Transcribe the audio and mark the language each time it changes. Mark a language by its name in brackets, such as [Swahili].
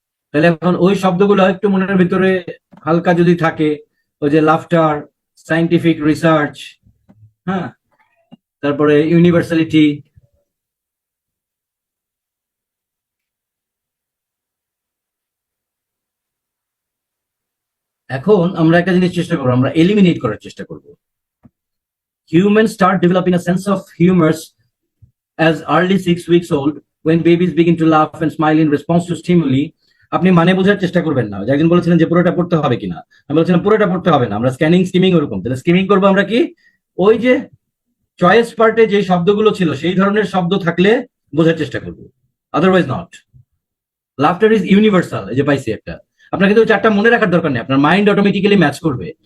[Bangla] তাহলে এখন ওই শব্দগুলো একটু মনের ভিতরে হালকা যদি থাকে, ওই যে লাফটার, সাইন্টিফিক রিসার্চ, হ্যাঁ, তারপরে ইউনিভার্সালিটি, এখন আমরা একটা জিনিস চেষ্টা করবো, আমরা এলিমিনেট করার চেষ্টা করব। [English] Humans start developing a sense of humor as early 6 weeks old when babies begin to laugh and smile in response to stimuli. [Bangla] আপনি মানে বোঝার চেষ্টা করবেন না। একজন বলেছিলেন যে পুরোটা পড়তে হবে কিনা, আমি বলছিলাম পুরোটা পড়তে হবে না, আমরা স্ক্যানিং স্কিমিং ওরকম। তাহলে স্কিমিং করবো আমরা কি, ওই যে চয়েস পার্টে যে শব্দগুলো ছিল সেই ধরনের শব্দ থাকলে বোঝার চেষ্টা করবো, [English] Otherwise not. Laughter is universal, [Bangla] এই যে পাইছি একটা। আপনার কিন্তু চারটা মনে রাখার দরকার নেই, আপনার মাইন্ড অটোমেটিক্যালি ম্যাচ করবে।